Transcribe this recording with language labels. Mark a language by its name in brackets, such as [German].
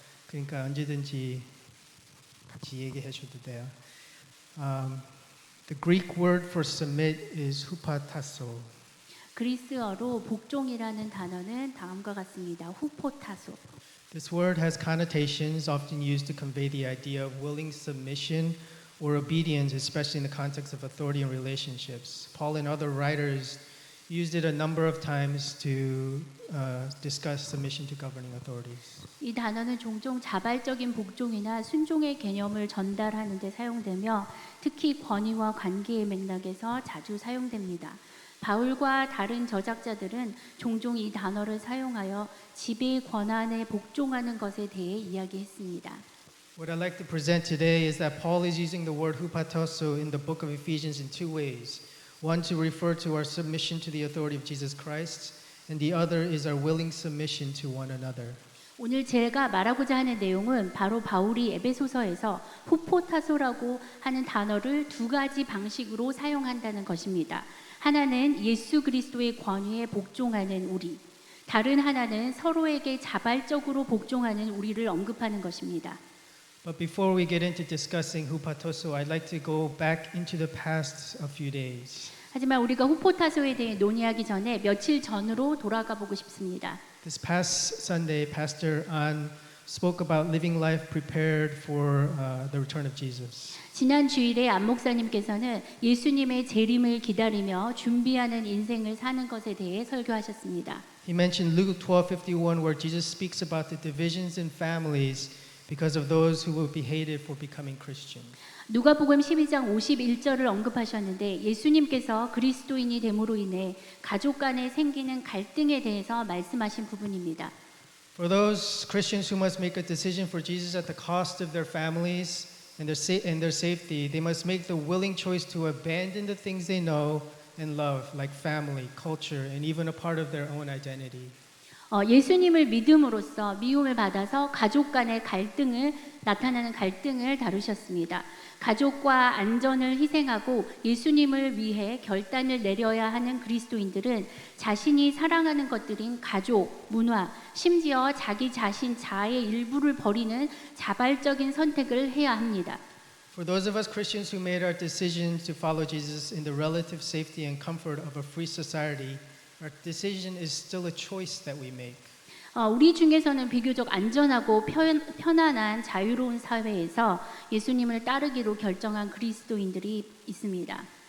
[Korean] 그러니까 언제든지 같이 얘기해 줘도 돼요. [English] The Greek word for submit is hupotasso. [Korean] 그리스어로 복종이라는 단어는 다음과 같습니다. 후포타소. [English] This word has connotations often used to convey the idea of willing submission or obedience, especially in the context of authority and relationships. Paul and other writers used it a number of times to discuss submission to governing authorities. [Korean] 이 단어는 종종 자발적인 복종이나 순종의 개념을 전달하는 데 사용되며 특히 권위와 관계의 맥락에서 자주 사용됩니다. 바울과 다른 저작자들은 종종 이 단어를 사용하여 지배의 권한에 복종하는 것에 대해 이야기했습니다. [English] What I'd like to present today is that Paul is using the word hupotasso in the book of Ephesians in two ways. One to refer to our submission to the authority of Jesus Christ, and the other is our willing submission to one another. [Korean] 오늘 제가 말하고자 하는 내용은 바로 바울이 에베소서에서 후포타소라고 하는 단어를 두 가지 방식으로 사용한다는 것입니다. 하나는 예수 그리스도의 권위에 복종하는 우리, 다른 하나는 서로에게 자발적으로 복종하는 우리를 언급하는 것입니다. [English] But before we get into discussing hupotasso, I'd like to go back into the past a few days. [Korean] 하지만 우리가 후포타소에 대해 논의하기 전에 며칠 전으로 돌아가 보고 싶습니다. [English] This past Sunday, Pastor An spoke about living life prepared for the return of Jesus. [Korean] 지난 주일에 안 목사님께서는 예수님의 재림을 기다리며 준비하는 인생을 사는 것에 대해 설교하셨습니다. [English] He mentioned Luke 12:51, where Jesus speaks about the divisions in families because of those who will be hated for becoming Christians. [Korean] 누가복음 12장 51절을 언급하셨는데 예수님께서 그리스도인이 됨으로 인해 가족 간에 생기는 갈등에 대해서 말씀하신 부분입니다. [English] For those Christians who must make a decision for Jesus at the cost of their families and their safety, they must make the willing choice to abandon the things they know and love, like family, culture, and even a part of their own identity. [Korean] 예수님을 믿음으로써 미움을 받아서 가족 간의 나타나는 갈등을 다루셨습니다. 가족과 안전을 희생하고 예수님을 위해 결단을 내려야 하는 그리스도인들은 자신이 사랑하는 것들인 가족, 문화, 심지어 자기 자신 자아의 일부를 버리는 자발적인 선택을 해야 합니다. [English] For those of us Christians who made our decision to follow Jesus in the relative safety and comfort of a free society, our decision is still a choice that we make. [Korean] 우리 중에서는 비교적 안전하고 편안한 자유로운 사회에서 예수님을 따르기로 결정한 그리스도인들이 있습니다.